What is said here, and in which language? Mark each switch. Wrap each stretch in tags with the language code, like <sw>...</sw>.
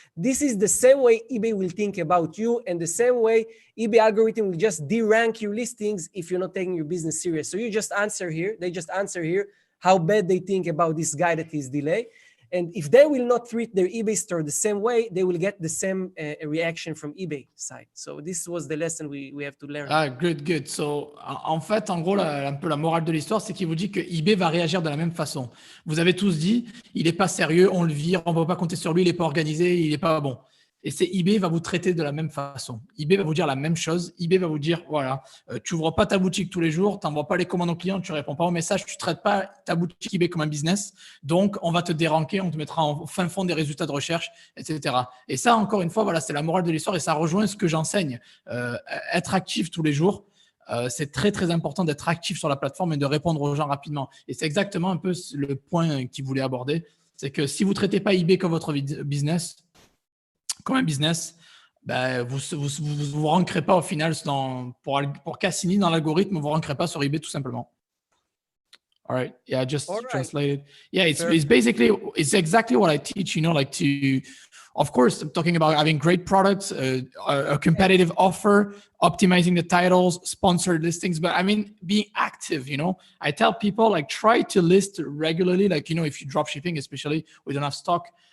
<en>This is the same way eBay will think about you, and the same way eBay algorithm will just de-rank your listings if you're not taking your business serious. So you just answer here, they just answer here how bad they think about this guy that is delayed. And if they will not treat their eBay store the same way, they will get the same reaction from eBay side. So this was the lesson we have to learn. Ah, good.</en> <fr>So, en fait, en gros, un peu la morale de l'histoire, c'est qu'il vous dit que eBay va réagir de la même façon. Vous avez tous dit, il n'est pas sérieux, on le vire, on ne peut pas compter sur lui, il n'est pas organisé, il n'est pas bon. Et c'est eBay va vous traiter de la même façon. eBay va vous dire la même chose. eBay va vous dire, voilà, tu n'ouvres pas ta boutique tous les jours, tu n'envoies pas les commandes aux clients, tu ne réponds pas aux messages, tu ne traites pas ta boutique eBay comme un business. Donc, on va te déranquer, on te mettra en fin fond des résultats de recherche, etc. Et ça, encore une fois, voilà, c'est la morale de l'histoire et ça rejoint ce que j'enseigne. Être actif tous les jours. C'est très, très important d'être actif sur la plateforme et de répondre aux gens rapidement. Et c'est exactement un peu le point qu'il voulait aborder. C'est que si vous ne traitez pas eBay comme votre business, comme un business, ben, vous ne rankerez pas au final pour Cassini dans l'algorithme, vous ne rankerez pas sur eBay tout simplement.</fr> <en>All right. Yeah, just translated. Yeah, it's basically, it's exactly what I teach, like of course, I'm talking about having great products, a competitive offer, optimizing the titles, sponsored listings, but I mean, being active, I tell people try to list regularly, if you drop shipping, especially we don't have stock.</en>